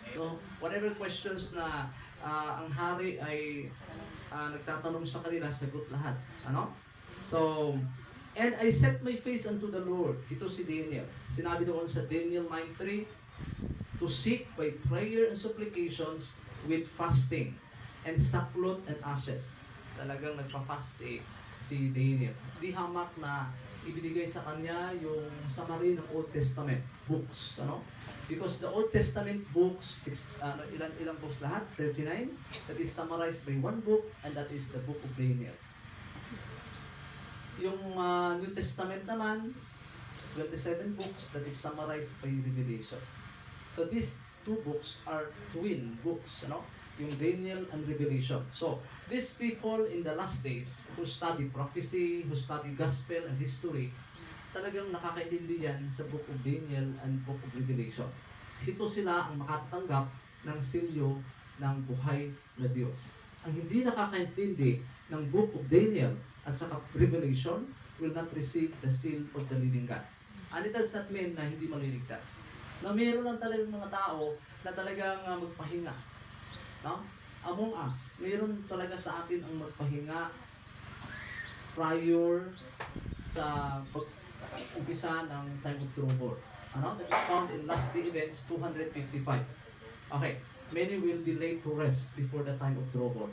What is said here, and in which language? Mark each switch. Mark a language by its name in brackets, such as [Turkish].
[English] So whatever questions [Filipino] na ang hari ay nagtatanong sa kanila, sagot lahat. [English] So, and I set my face unto the Lord. [Filipino] Ito si Daniel. Sinabi doon sa [English] Daniel 9:3, to seek by prayer and supplications with fasting and sackcloth and ashes. [Filipino] Talagang nagpa-fast si Daniel. Di hamak na ibinigay sa kanya yung summary ng Old Testament books. [English] Because the Old Testament books, [Filipino] ilang books lahat? [English] 39. That is summarized by one book, and that is the book of Daniel. Yung New Testament naman, 27 books that is summarized by Revelation. So these two books are twin books, yung Daniel and Revelation. So these people in the last days who study prophecy, who study gospel and history, [Filipino] talagang nakakaintindi yan sa [English] book of Daniel and book of Revelation. [Filipino] Ito sila ang makatatanggap ng silyo ng buhay na Diyos. Ang hindi nakakaintindi ng [English] book of Daniel at saka Revelation will not receive the seal of the living God. And it does not mean [Filipino] na hindi maliligtas. Na mayroon lang talagang mga tao na talagang magpahinga. [English] Among us, [Filipino] mayroon talaga sa atin ang magpahinga prior sa pag-umpisa ng time of trouble. [English] That is found in Last Day Events 255. Okay, many will be laid to rest before the time of trouble.